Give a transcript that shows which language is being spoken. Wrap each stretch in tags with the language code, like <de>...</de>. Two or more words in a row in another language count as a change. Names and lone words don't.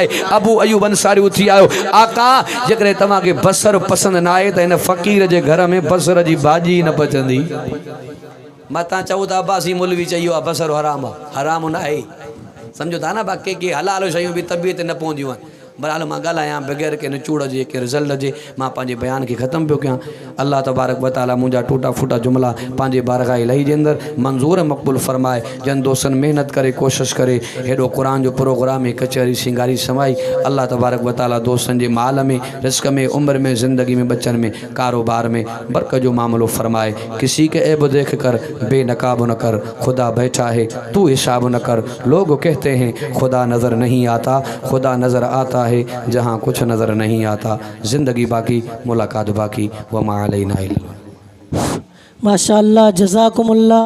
<sd>अबू अयूब अंसारी उथी आयो, आका जेकॾहिं तव्हांखे बसर पसंदि न आहे त हिन फ़क़ीर जे घर में बसर जी भाॼी न पचंदी। मां तव्हां चओ था अब्बासी मौलवी चयो आहे बसर हराम आहे, हराम न आहे, सम्झो था न। बाक़ी के हलाल शयूं बि तबियत न पवंदियूं आहिनि। बहरहाल मां ॻाल्हायां बग़ैर के निचूड़ जे के रिज़ल्ट जे मां पंहिंजे बयान खे ख़तमु पियो कयां।</sd> <ar>الله تبارك وتعالى</ar> <sd>मुंहिंजा टूटा फूटा जुमला पंहिंजे बारगाह इलाही जे अंदरि मंज़ूर मक़बूल फरमाए। जन दोस्तनि महिनत करे कोशिशि करे हेॾो क़ुरान जो प्रोग्राम में कचहरी सिंगारी समाई।</sd> <ar>الله تبارك وتعالى</ar> <sd>दोस्तनि जे माल में, रिस्क में, उम्र में, ज़िंदगी में, बचन में, कारोबार में बरकत जो मामलो फरमाए।</sd> <hi>किसी के ऐब देख कर बेनकाब न कर, खुदा बैठा है तू हिसाब न कर। लोग कहते हैं खुदा नज़र नहीं आता, खुदा नज़र आता है जहाँ कुछ नज़र नहीं आता। ज़िंदगी बाकी मुलाकात बाकी।</hi> <ar>وما علينا إلا. ما شاء الله، جزاكم الله.</ar>